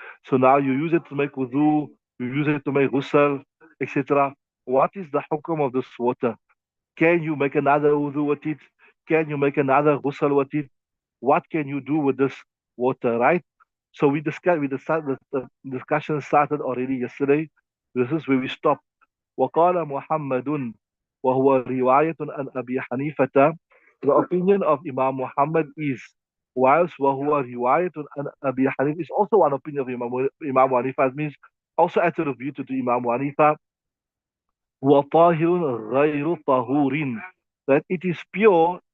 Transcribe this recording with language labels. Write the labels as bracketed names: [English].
[English] So now you use it to make wudu, you use it to make ghusl, etc. What is the hukm of this water? Can you make another wudu with it? Can you make another ghusl with it? What can you do with this water, right? So the discussion started already yesterday. This is where we stopped. [Arabic] وقال محمد وهو رواية عن أبي حنيفة. [English] The opinion of Imam Muhammad is, whilst [Arabic] وهو رواية عن أبي حنيفة [English] is also one opinion of Imam Hanifa. It means also attributed to Imam Hanifa. [Arabic] وطاهر غير طهور, [English] that it is pure.